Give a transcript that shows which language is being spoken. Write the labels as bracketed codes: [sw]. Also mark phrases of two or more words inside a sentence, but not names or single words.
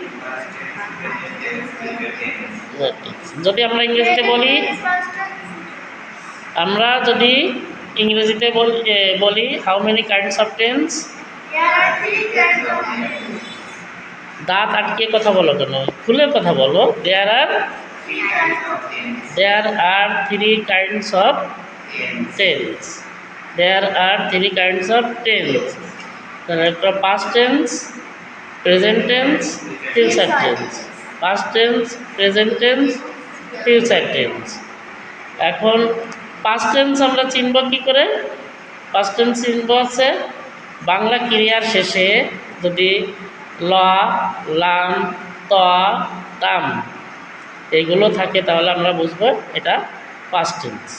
[bn] যদি আমরা ইংরেজিতে বলি [en] How many kinds of tense? [bn] দাঁত আটকে কথা বলো কেন? খুলে কথা বলো। [en] There are 3 kinds of tense. There are 3 kinds of tense. Past tense, present tense, future tense. Past tense, present tense, future tense. [bn] এখন [en] past tense [bn] আমরা চিনব কি করে? [en] Past tense [bn] চিনব আছে বাংলা ক্রিয়ার শেষে যদি ল, লাম, ত, তাম এইগুলো থাকে তাহলে আমরা বুঝবো এটা [en] past tense।